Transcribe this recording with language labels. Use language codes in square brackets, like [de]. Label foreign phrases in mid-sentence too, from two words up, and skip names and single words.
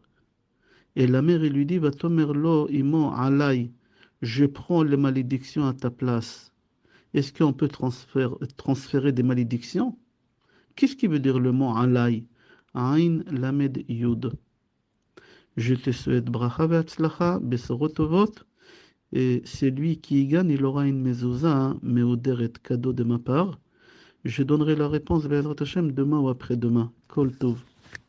[fr] Et la mère il lui dit, [he] ותאמר לו אמו עלי, [fr] je prends les malédictions à ta place. Est-ce qu'on peut transférer des malédictions? Qu'est-ce qui veut dire le mot alay? [he] עין למד יוד. [fr] Je te souhaite [he] ברכה והצלחה בשורות טובות. [fr] Et celui qui y gagne, il aura une mezouza, meuderet cadeau de ma part. Je donnerai la réponse [he] בעזרת השם [fr] demain ou après-demain. [he] כל טוב.